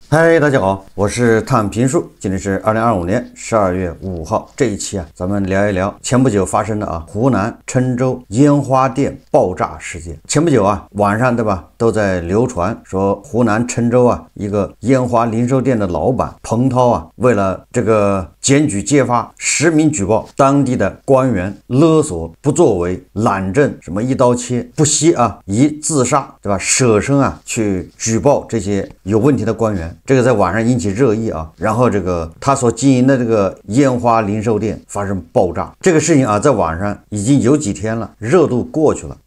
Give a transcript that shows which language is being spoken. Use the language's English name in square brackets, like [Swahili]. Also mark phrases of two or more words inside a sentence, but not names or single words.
[Chinese] 嗨，大家好，我是探评术，今天是2025年12月5号。这一期咱们聊一聊前不久发生的湖南郴州烟花店爆炸事件。前不久晚上对吧，都在流传说湖南郴州一个烟花零售店的老板彭涛为了这个检舉揭發，實名舉報當地的官員勒索不作為、懶政什麼一刀切，不惜以自殺對吧，捨身去舉報這些有問題的官員。這個在網上引起熱議然後這個他所經營的這個煙花零售店發生爆炸，這個事情在網上已經有幾天了，熱度過去了。